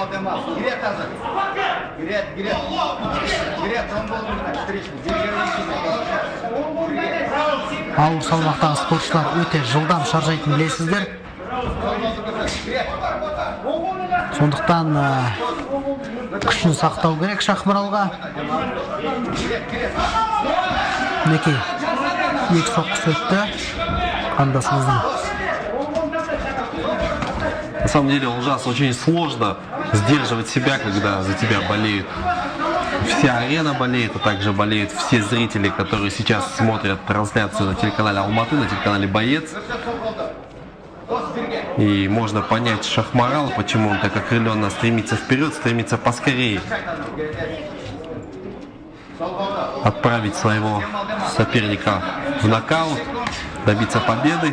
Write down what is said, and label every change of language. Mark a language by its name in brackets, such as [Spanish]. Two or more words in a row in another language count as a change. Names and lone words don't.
[Kazakh] Ауыр салмақтағы спортшылар өте жылдам шаржайтын білесіздер. Сондықтан күшін сақтау керек Шахмаралға. Мінекей екі соққысы өтті қандасымыздың. [Russian] На самом деле, Олжас, очень сложно сдерживать себя, когда за тебя болеют. Вся арена болеет, а также болеют все зрители, которые сейчас смотрят трансляцию на телеканале Алматы, на телеканале Боец. И можно понять Шахмарала, почему он так окрыленно стремится вперед, стремится поскорее отправить своего соперника в нокаут, добиться победы.